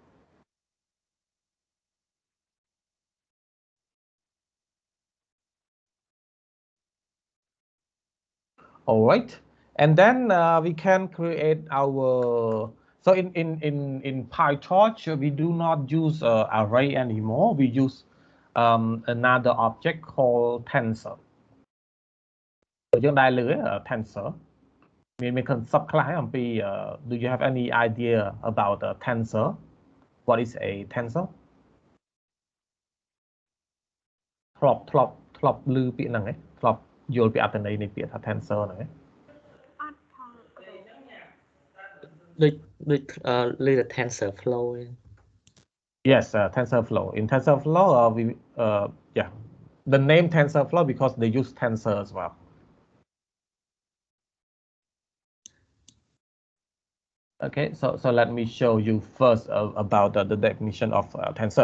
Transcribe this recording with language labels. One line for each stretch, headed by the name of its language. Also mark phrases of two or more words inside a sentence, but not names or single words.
English: All right, and then we can create our. So in PyTorch, we do not use array anymore. We use another object called tensor.
Khmer: យើងដែរលើ tensor មាន concept ខ្លះអំពី
English: do you have any idea about tensor? What is a tensor?
Khmer: ធ្លាប់ឮពាក្យហ្នឹងឯងធ្លាប់យល់ពីអត្ថន័យនៃពាក្យថា tensor ហ្នឹងឯង ដូច tensor flow.
English: Yes, TensorFlow. In TensorFlow, yeah, the name TensorFlow because they use tensor as well. Okay, so let me show you first about the definition of tensor.